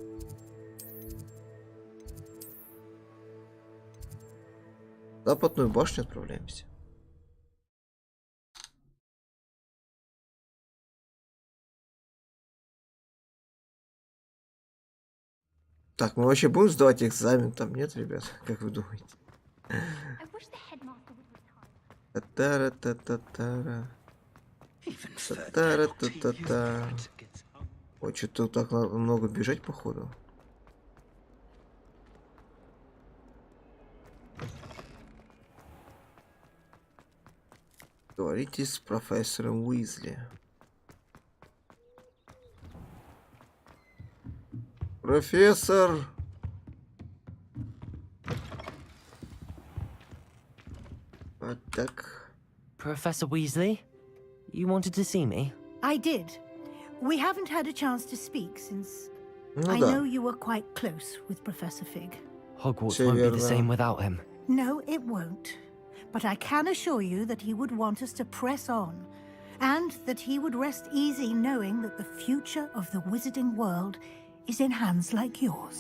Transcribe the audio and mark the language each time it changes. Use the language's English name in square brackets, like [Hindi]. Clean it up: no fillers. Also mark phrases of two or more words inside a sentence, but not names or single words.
[Russian] В Западную башню отправляемся. Так, мы вообще будем сдавать экзамен? Там нет, ребят? Как вы думаете? Та-та-ра-та-та-та-ра. Та-та-ра-та-та-та. Ой, что-то так много бежать, походу. Говорите с профессором Уизли. Профессор! Вот так. [English] Professor Weasley, you wanted to see me? I did. We haven't had a chance to speak since [Russian] Ну [English] I [Russian] да. [English] know you were quite close with Professor Fig. Hogwarts [Russian] Все [English] won't be the [Russian] верно. [English] same without him. No, it won't. But I can assure you that he would want us to press on, and that he would rest easy knowing that the future of the wizarding world is in hands like yours.